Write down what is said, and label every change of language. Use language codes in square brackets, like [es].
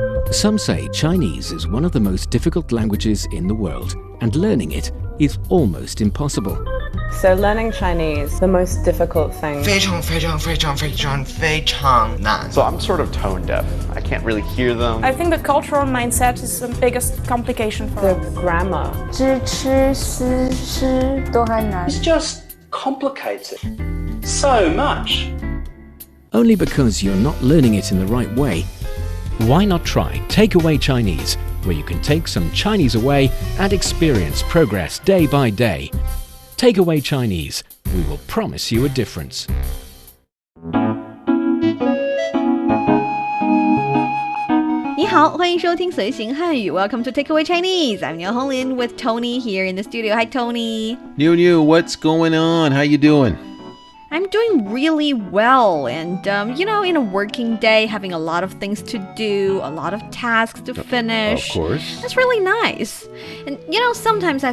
[en] Some say Chinese is one of the most difficult languages in the world, and learning it is almost impossible. So learning Chinese, the most difficult thing. [zh] 非常非常非常非常非常难 [en] So I'm sort of tone deaf. I can't really hear them. I think the cultural mindset is the biggest complication for The us. grammar. [zh] 知吃思诗都很难 [en] It's just complicated so much. Only because you're not learning it in the right way. Why not try Takeaway Chinese, where you can take some Chinese away and experience progress day by day. Takeaway Chinese, we will promise you a difference. [zh] 你好，欢迎收听随行汉语 [en] Welcome to Takeaway Chinese. I'm Niu Honglin with Tony here in the studio. Hi, Tony. Niu, what's going on? How you doing? I'm doing really well, and in a working day, having a lot of things to do, a lot of tasks to finish. Of course. That's really nice. And sometimes I